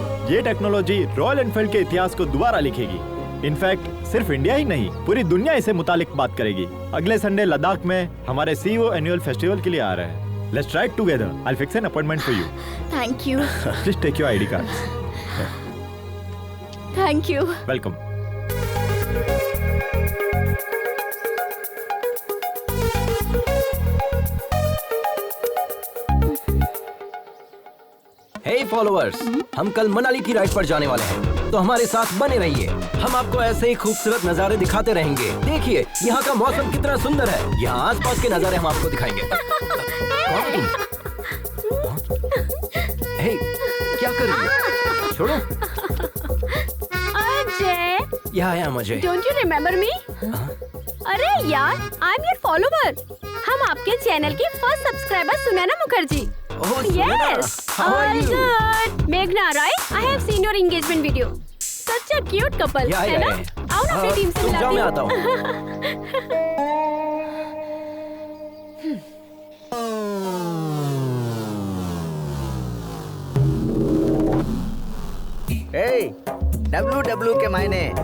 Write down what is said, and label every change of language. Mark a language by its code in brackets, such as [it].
[hi] ये technology royal Enfield के इतिहास को दोबारा लिखेगी। इनफैक्ट सिर्फ इंडिया ही नहीं, पूरी दुनिया इसे मुतालिक बात करेगी। अगले संडे लद्दाख में हमारे CEO एनुअल फेस्टिवल के लिए आ रहे हैं। [en] Let's try it together. I'll fix an appointment for you. Thank you. Please take your ID cards. Thank you. Welcome. Hey followers, [hi] हम कल मनाली की राइड पर जाने वाले हैं, तो हमारे साथ बने रहिए। हम आपको ऐसे ही खूबसूरत नज़ारे दिखाते रहेंगे। देखिए यहाँ का मौसम कितना सुंदर है। यहाँ आसपास के नज़ारे हम आपको दिखाएंगे। हे, क्या कर रही है? छोड़ो। अजय, यहाँ आया मुझे। [en] Don't you remember me? अरे यार, I am your follower. [hi] हम आपके चैनल की first subscriber Sunaina Mukherjee. [en] Yes, all good. [hi] मेघना, [en] right? I have seen your engagement video. Such a cute couple, [hi] है ना? आओ ना अपनी टीम से मिलाती हूँ। मैं आता हूँ। [en] Hey, [hi] WW के मायने।